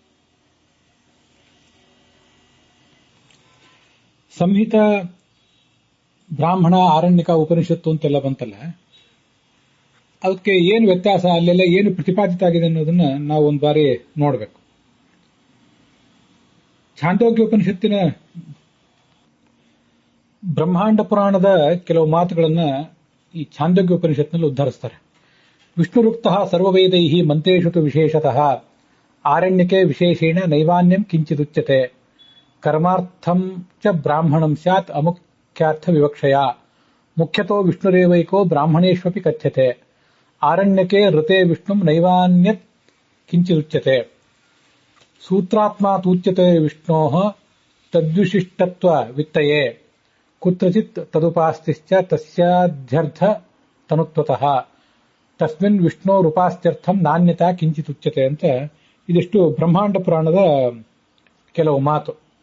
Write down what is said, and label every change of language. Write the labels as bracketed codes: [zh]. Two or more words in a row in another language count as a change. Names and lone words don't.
[kn] ಸಂಹಿತ, ಬ್ರಾಹ್ಮಣ, ಆರಣ್ಯಕ, ಉಪನಿಷತ್ತು ಅಂತೆಲ್ಲ ಬಂತಲ್ಲ, ಅದಕ್ಕೆ ಏನು ವ್ಯತ್ಯಾಸ, ಅಲ್ಲೆಲ್ಲ ಏನು ಪ್ರತಿಪಾದಿತ ಆಗಿದೆ ಅನ್ನೋದನ್ನ ನಾವು ಒಂದು ಬಾರಿ ನೋಡಬೇಕು. ಛಾಂದೋಗ್ಯ ಉಪನಿಷತ್ತಿನ ಬ್ರಹ್ಮಾಂಡ ಪುರಾಣದ ಕೆಲವು ಮಾತುಗಳನ್ನ ಈ ಛಾಂದೋಗ್ಯ ಉಪನಿಷತ್ನಲ್ಲಿ ಉದ್ಧರಿಸ್ತಾರೆ. [sa] ವಿಷ್ಣುರುಕ್ತಃ ಸರ್ವವೇದೈಃ ಮಂತ್ರೇಷು ತು ವಿಶೇಷತಃ ಆರಣ್ಯಕೆ ವಿಶೇಷೇಣ ನೈವಾನ್ಯಂ ಕಿಂಚಿದುಚ್ಯತೆ ಕರ್ಮಾರ್ಥಂ ಚ ಬ್ರಾಹ್ಮಣಂ ಸ್ಯಾತ್ ಅಮುಖ್ಯಾರ್ಥ ವಿವಕ್ಷಯ ಮುಖ್ಯತೋ ವಿಷ್ಣುರೇವೈಕೋ ಬ್ರಾಹ್ಮಣೇಷ್ವಪಿ ಕಥ್ಯತೆ ಆರಣ್ಯಕೆ ಋತೆ ವಿಷ್ಣುಂ ನೈವಾನ್ಯತ್ ಕಿಂಚಿದುಚ್ಯತೆ ಸೂತ್ರಾತ್ಮಾತೂಚ್ಯತೆ ವಿಷ್ಣೋಃ ತದ್ವಿಶಿಷ್ಟತ್ವ ವಿತ್ತಯೇ ಕುತ್ರಚಿತ್ ತದುಪಾಸ್ತಿಶ್ಚ ತಸ್ಯಾಧ್ಯರ್ಥ ತನುತ್ವತಃ ತಸ್ಮಿನ್ ವಿಷ್ಣೋರುಪಾಸ್ತ್ಯರ್ಥಂ ನಾಣ್ಯತಾ ಕಿಂಚಿದುಚ್ಯತೆ [kn] ಅಂತ ಇದಿಷ್ಟು ಬ್ರಹ್ಮಾಂಡ ಪುರಾಣದ ಕೆಲವು ಮಾತು.